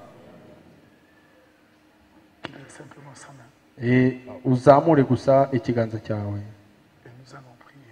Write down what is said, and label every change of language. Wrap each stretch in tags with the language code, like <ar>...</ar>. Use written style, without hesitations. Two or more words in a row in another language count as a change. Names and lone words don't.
<fr>Qu'il ait simplement sa main.</fr> <rw>uzamure gusa ikiganza cyawe,</rw> <fr>Et nous allons prier.</fr>